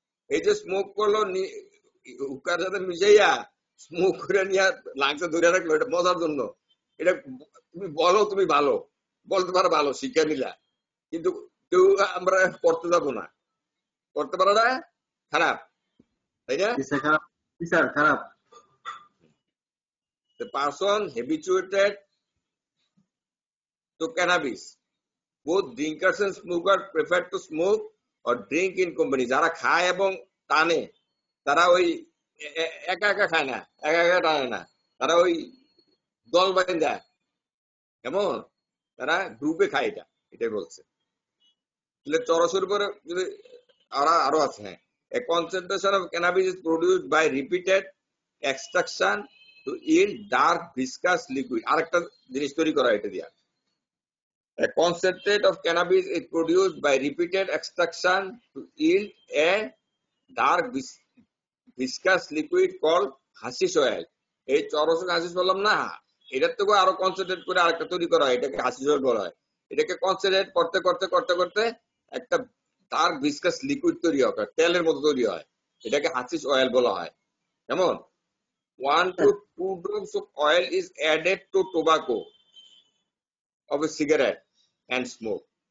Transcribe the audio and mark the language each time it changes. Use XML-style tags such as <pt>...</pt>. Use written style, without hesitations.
<bn>এই যে স্মোক করলো হুক্কার সাথে মিশাইয়া স্মোক করে নিয়ে লাংসে ধরে রাখলো, এটা মজার জন্য। এটা তুমি বলো তুমি ভালো, বলতে পারো ভালো, শিক্ষা নিলা, কিন্তু কেউ আমরা করতে যাবো না, করতে পারাটা খারাপ, তাই না? খারাপ।</bn> <en>The person habituated to cannabis, both drinkers and smokers prefer to smoke or drink in company.</en> <bn>যারা খায় এবং টানে তারা ওই একা একা খায় না, একা একা টানে না, তারা ওই দল বাঁধা, কেমন? তারা গ্রুপে খায়, এটাই বলছে। চরসের উপরে যদি আরো আছে, হ্যাঁ,</bn> <en>A concentration of cannabis is produced by repeated extraction to yield dark viscous liquid.</en> <bn>আরেকটা জিনিস তৈরি করা এটা দিয়া।</bn> <en>A concentrate of cannabis is produced by repeated extraction to yield a dark viscous liquid called hashish oil.</en> <bn>এই চরস হাসিস বললাম না, এটার থেকে আরো কনসেন্ট্রেট করে আরেকটা তৈরি করা হয়, এটাকে হাসিস অয়েল বলা হয়। এটাকে কনসেন্ট্রেট করতে করতে করতে করতে একটা ডার্ক ভিসকাস লিকুইড তৈরি হয়, তেলের মতো তৈরি হয়, এটাকে হাসিস অয়েল বলা হয়। কেমন?</bn> <en>1 to 2 drops of oil is added to tobacco of a cigarette and smoke.</en>